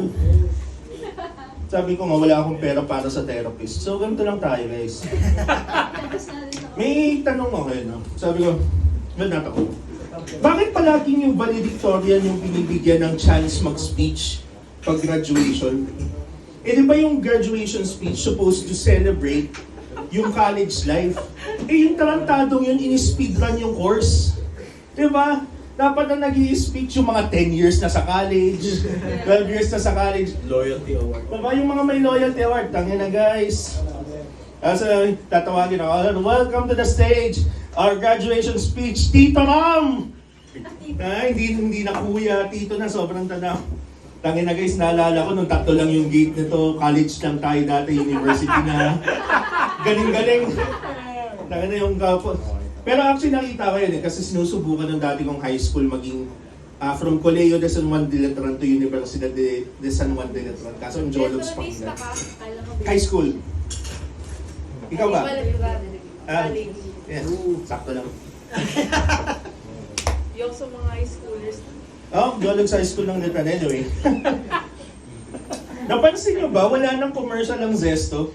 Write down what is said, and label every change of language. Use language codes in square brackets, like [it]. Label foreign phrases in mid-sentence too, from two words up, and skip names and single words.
[tl] Sabi ko nga, wala akong pera para sa therapist. So, ganito lang tayo, guys. May tanong ako eh, no? Sabi ko, bakit palaging yung valedictorian yung binibigyan ng chance mag-speech pag graduation? Eh di ba yung [en] graduation speech supposed to celebrate [tl] yung [en] college life? [tl] Eh yung tarantadong yun, in-speedrun yung course. Di ba? Dapat na nag-i-speech yung mga 10 years na sa college, 12 years na sa college. [en] Loyalty award. [tl] Diba yung mga may [en] loyalty award? [tl] Tangina guys. Tatawagin ako, [en] welcome to the stage, our graduation speech, Tito Ram! [tl] Hindi na kuya, Tito na, sobrang tanaw. Tangina guys, naalala ko nung tatlo lang yung gate nito, college lang tayo dati, university na. Galing-galing. Tangina yung kapos. Pero actually nakita ko yun eh, kasi sinusubukan ng dati kong [en] high school [tl] maging from Colegio de San Juan de Letran to Universidad de San Juan de Letran. Kaso ang Jologs pa nga. [en] High school. [tl] Ikaw ba? Yes, sakto lang. Yung sa mga [en] high schoolers. [tl] Jologs High School ng Letran. Anyway. Napansin nyo ba, wala nang commercial ang Zesto?